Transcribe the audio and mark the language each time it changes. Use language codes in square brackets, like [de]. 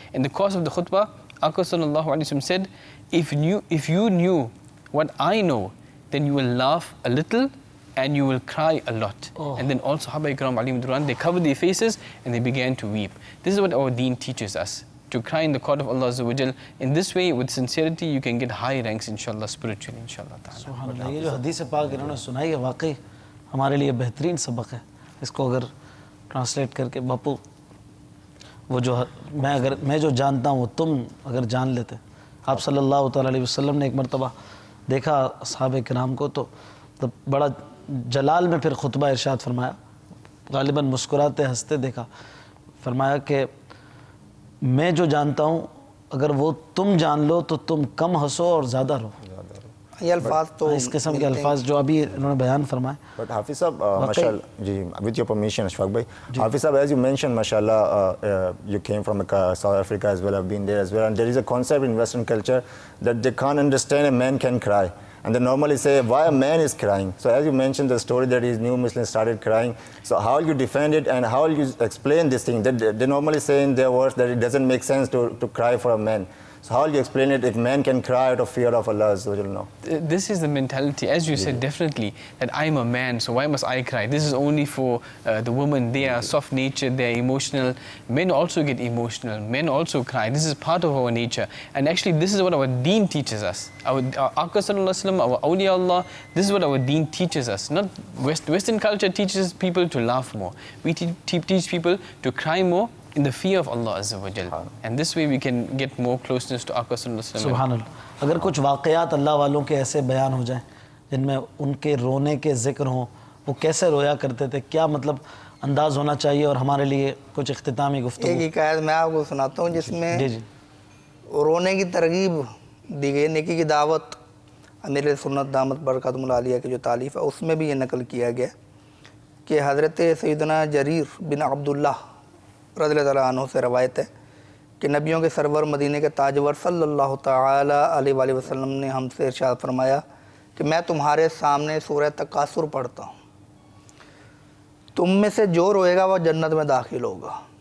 [en] In the course of the khutbah, Aqā sallallahu alayhi wa sallam said, if you knew what I know, then you will laugh a little and you will cry a lot. And then all Sahaba Ikram alayhim ridwan, they covered their faces and they began to weep. This is what our deen teaches us, to cry in the court of Allah Azza wa Jal. In this way, with sincerity, you can get high ranks inshallah, spiritually inshallah ta'ala. [hi] सुभान अल्लाह, ये जो हदीस पाक इन्होंने सुनाई है वाकई हमारे लिए बेहतरीन सबक है. इसको अगर ट्रांसलेट करके बापू, वो जो मैं जो जानता हूँ वो तुम अगर जान लेते. आप सल्लल्लाहु अलैहि वसल्लम ने एक मरतबा देखा असहाबे किराम को, तो बड़ा जलाल में फिर खुतबा इरशाद फरमाया, गालिबन मुस्कुराते हंसते देखा. फरमाया कि मैं जो जानता हूँ अगर वो तुम जान लो तो तुम कम हंसो और ज़्यादा रो. ये अल्फाज तो इस किस्म के अल्फाज जो अभी इन्होंने बयान फरमाए. [en] But Hafiz sahab, mashallah, ji, with your permission, Ashfaq bhai, Hafiz sahab, as you mentioned, mashallah, you came from South Africa as well, I've been there as well, and there is a concept in Western culture that they can't understand a man can cry. And they normally say, why a man is crying? So as you mentioned the story that his new Muslims started crying, so how will you defend it and how will you explain this thing? They normally say in their words that it doesn't make sense to cry for a man. So how will you explain it if man can cry out of fear of Allah? No. This is the mentality, as you said, definitely, that I'm a man, so why must I cry? This is only for the women. They are soft-natured, they are emotional. Men also get emotional. Men also cry. This is part of our nature. And actually, this is what our deen teaches us. Our Aqā sallallahu alayhi wa sallam, our awliya Allah, this is what our deen teaches us. Not Western culture teaches people to laugh more. We teach people to cry more in the fear of Allah Azza wa Jal. And this way we can get more closeness to Aqā sallallahu alayhi wa sallam. [hi] सुभान अल्लाह. अगर कुछ वाक़यात अल्लाह वालों के ऐसे बयान हो जाएं जिनमें उनके रोने के ज़िक्र हों, वो कैसे रोया करते थे, क्या मतलब अंदाज़ होना चाहिए, और हमारे लिए कुछ इख्तितामी गुफ्तगू. एक हिकायत मैं आपको सुनाता हूँ जिसमें जी जी रोने की तरगीब दी गई, नेकी की दावत अमीर सुन्नत दामत बरकतुहुल आलिया की जो तालीफ़ है उसमें भी ये नकल किया गया कि हज़रत सैयदना जरीर बिन अब्दुल्लाह रज़ियल्लाहु तआला अन्हु से रवायत है कि नबियों के सरवर मदीने के ताजवर सल्लल्लाहु तआला अलैहि वसल्लम ने हमसे इरशाद फरमाया कि मैं तुम्हारे सामने सूरह तकासुर पढ़ता हूँ, तुम में से जो रोएगा वह जन्नत में दाखिल होगा.